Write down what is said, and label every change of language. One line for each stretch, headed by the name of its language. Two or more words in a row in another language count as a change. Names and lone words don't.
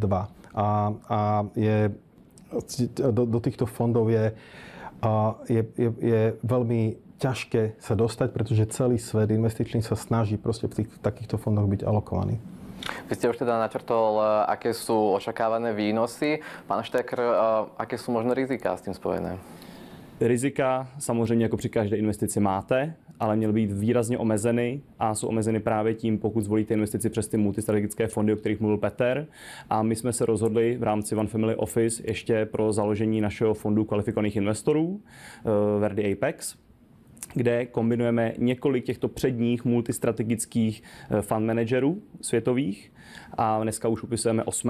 Slovak: A do týchto fondov je veľmi ťažké sa dostať, pretože celý svet investičný sa snaží proste v takýchto fondoch byť alokovaný. Vy ste už teda načrtol, aké sú očakávané výnosy. Pán Štekr, aké sú možno rizika s tím spojené?
Czech: Rizika samozřejmě jako při každé investici máte, ale měly být výrazně omezeny a jsou omezeny právě tím, pokud zvolíte investici přes ty multistrategické fondy, o kterých mluvil Petr. A my jsme se rozhodli v rámci One Family Office ještě pro založení našeho fondu kvalifikovaných investorů Verdi Apex, kde kombinujeme několik těchto předních multistrategických
English: fund managerů
Czech: světových a dneska už upisujeme 8.